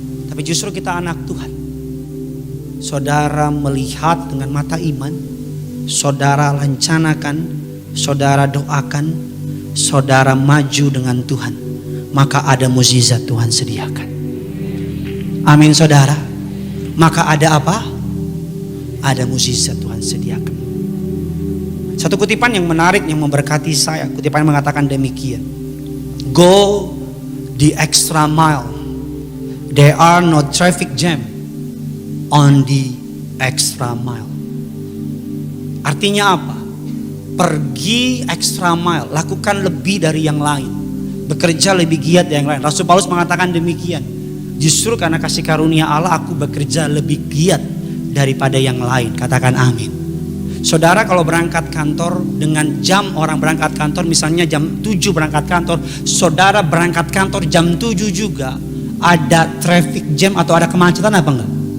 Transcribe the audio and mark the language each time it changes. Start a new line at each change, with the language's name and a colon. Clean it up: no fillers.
Indonesian: Tapi justru kita anak Tuhan. Saudara melihat dengan mata iman, saudara lancanakan, saudara doakan, saudara maju dengan Tuhan, maka ada mukjizat Tuhan sediakan. Amin saudara. Maka ada apa? Ada mukjizat Tuhan sediakan. Satu kutipan yang menarik yang memberkati saya, kutipan yang mengatakan demikian.
English: Go the extra mile. There are no traffic jam on the extra mile.
Indonesian: Artinya apa? Pergi extra mile, lakukan lebih dari yang lain, bekerja lebih giat dari yang lain. Rasul Paulus mengatakan demikian. Justru karena kasih karunia Allah aku bekerja lebih giat daripada yang lain. Katakan amin. Saudara kalau berangkat kantor dengan jam orang berangkat kantor, misalnya jam 7 berangkat kantor, saudara berangkat kantor jam 7 juga, ada traffic jam atau ada kemacetan apa enggak?